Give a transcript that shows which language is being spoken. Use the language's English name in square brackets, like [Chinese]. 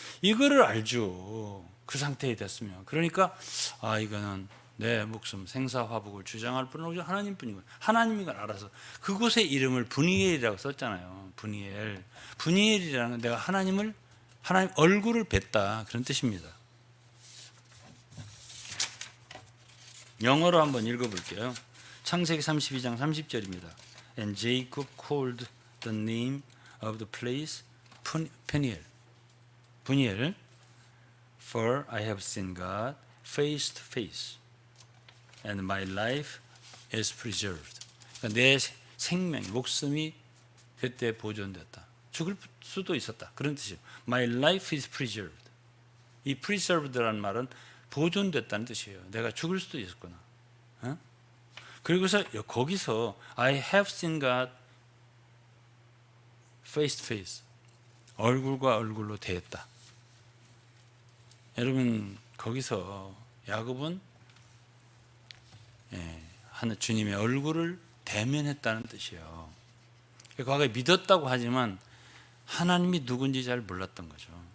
[Korean] 이거를 알죠. 그 상태에 됐으면. 그러니까 이거는 내 목숨 생사화복을 주장할 분은 오직 하나님뿐이고, 하나님인 걸 알아서 그곳의 이름을 브니엘이라고 썼잖아요. 브니엘이라는 건 내가 하나님 얼굴을 뵀다, 그런 뜻입니다. 영어로 한번 읽어볼게요. 창세기 32장 30절입니다. [English] And Jacob called the name of the place Peniel. For I have seen God face to face, and my life is preserved. [Korean] 그러니까 내 생명, 목숨이 그때 보존됐다. 죽을 수도 있었다. 그런 뜻이에요. [English] My life is preserved. [Korean] 이 preserved라는 말은 보존됐다는 뜻이에요. 내가 죽을 수도 있었구나. 그리고서 거기서 [English] I have seen God face to face. [Korean] 얼굴과 얼굴로 대했다. 여러분, 거기서 야곱은 주님의 얼굴을 대면했다는 뜻이에요. 과거에 믿었다고 하지만 하나님이 누군지 잘 몰랐던 거죠.